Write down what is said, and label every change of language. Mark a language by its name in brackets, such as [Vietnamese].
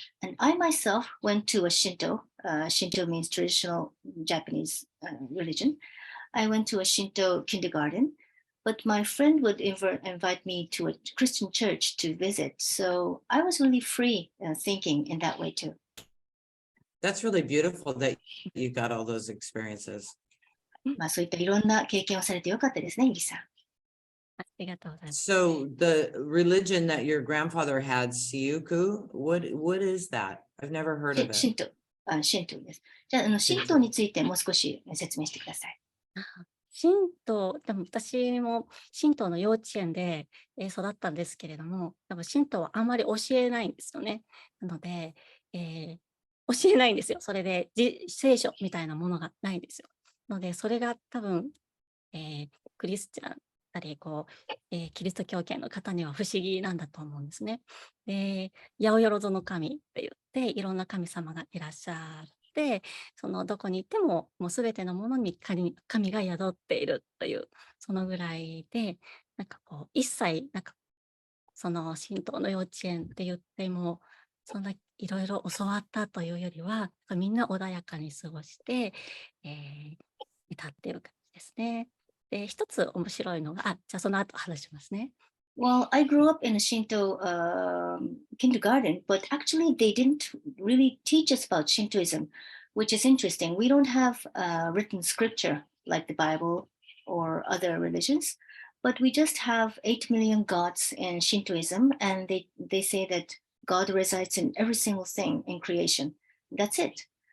[English] And I myself went to a Shinto. Shinto means traditional Japanese religion. I went to a Shinto kindergarten, but my friend would invite me to a Christian church to visit. So I was really free thinking in that way too. That's really beautiful that you got all those experiences. [Japanese] そういったいろんな経験をされてよかったですね、ゆりさん。ありがとうございます。 [English] So the religion that your grandfather had, Siuku, what is that? I've never heard of it. [Japanese] 神道です。じゃあ、神道についてもう少し説明してください。神道、でも私も神道の幼稚園で育ったんですけれども、多分神道はあんまり教えないんですよね。なので、教えないんですよ。それで聖書みたいなものがないんですよ。ので、それが多分、クリスチャンたりキリスト教圏の方には不思議なんだと思うんですね。で、八百万の神って言っていろんな神様がいらっしゃって、そのどこに行ってももうすべてのものに神が宿っているというそのぐらいで、なんか一切なんかその神道の幼稚園って言ってもそんないろいろ教わったというよりはみんな穏やかに過ごして、いたっていう感じですね。で、一つ面白いのが、じゃあその後話しますね。 [English] Well, I grew up in a Shinto kindergarten, but actually they didn't really teach us about Shintoism, which is interesting. We don't have written scripture like the Bible or other religions, but we just have 8 million gods in Shintoism, and they say that God resides in every single thing in creation. That's it.